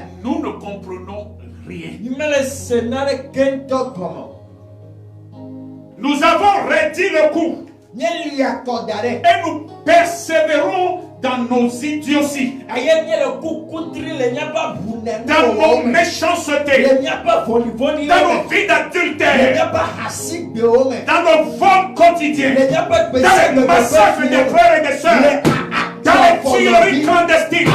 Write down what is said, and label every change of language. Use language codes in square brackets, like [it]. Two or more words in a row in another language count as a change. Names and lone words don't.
[fr] nous ne comprenons rien. [ee] Mi mele se na ɖe gentɔ gɔme. [fr] Nous avons réduit le coup [ee] Míeli akɔ da ɖe. [fr] et nous persévérons dans nos idioties, [ee] Eye míele kukudri le míaƒe [fr] dans [ee] abunɛnuwɔwɔ [fr] nos [ee] me. [fr] méchancetés, [ee] Le míaƒe vɔ̃ɖivɔ̃ɖi [fr] dans [ee] le [fr] nos [ee] me. [fr] vies [ee] Le [fr] d'adultère, [ee] míaƒe hasigbewo me. [fr] dans nos vols quotidiens, [ee] Le míaƒe [fr] dans les [ee] gbesigbegbe [fr] massacres des frères et des sœurs, dans les tueries clandestines.